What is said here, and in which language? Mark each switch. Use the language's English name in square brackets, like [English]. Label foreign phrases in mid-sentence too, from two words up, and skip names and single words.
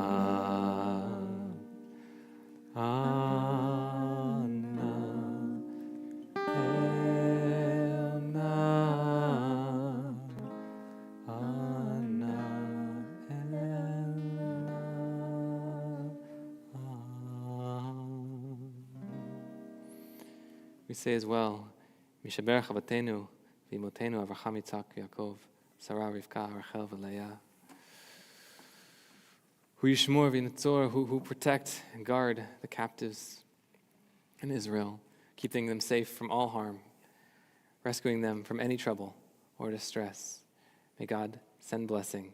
[Hebrew] אנא אל נא. אנא אל נא. [English] We say as well, [Hebrew] מי שברך אבותינו, ואמותינו, [English] Avraham Yitzhak Yaakov, Sarah Rivka, Rachel Leah. Who [Hebrew] ישמור וינצור, [English] who protect and guard the captives in Israel, keeping them safe from all harm, rescuing them from any trouble or distress. May God send blessing.